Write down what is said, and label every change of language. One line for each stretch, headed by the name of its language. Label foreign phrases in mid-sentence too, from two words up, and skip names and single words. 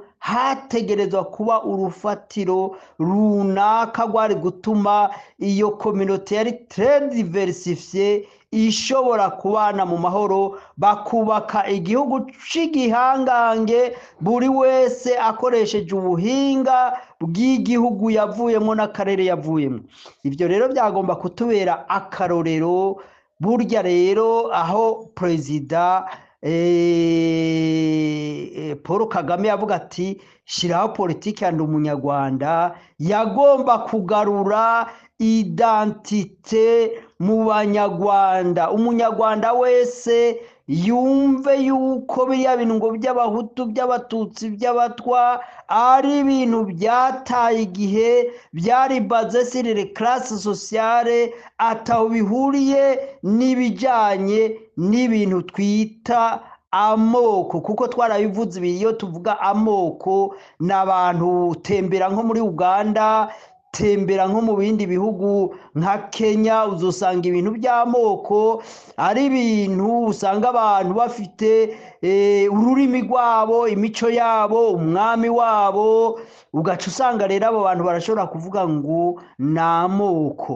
Rundi: Hategerezwa kuba urufatiro runaka rwari gutuma iyo communauté yari
French: très diversifiée
Rundi: ishobora kubana mu mahoro, bakubaka igihugu c'igihangange, buri wese akoresheje ubuhinga bw'igihugu yavuyemo n'akarere yavuyemo. Ivyo rero byagomba kutubera akarorero. Burya rero aho Perezida Paul Kagame yavuga ati shiraho politiki ya ndi umunyarwanda, yagomba kugarura identite mu banyarwanda. Umunyarwanda wese yumve yuko biriya bintu ngo by'abahutu, by'abatutsi, by'abatwa ari ibintu byataye igihe, byari baze
French: sur les classes sociales,
Rundi: ataho bihuriye n'ibijanye n'ibintu twita amoko. Kuko twarabivuze iyo tuvuga amoko, n'abantu tembera nko muri Uganda, tembera nko mu bindi bihugu nka Kenya, uzosanga ibintu by'amoko ari ibintu usanga abantu bafite ururimi rwabo, imico yabo, umwami wabo, ugaca usanga rero abo bantu barashobora kuvuga ngo ni amoko.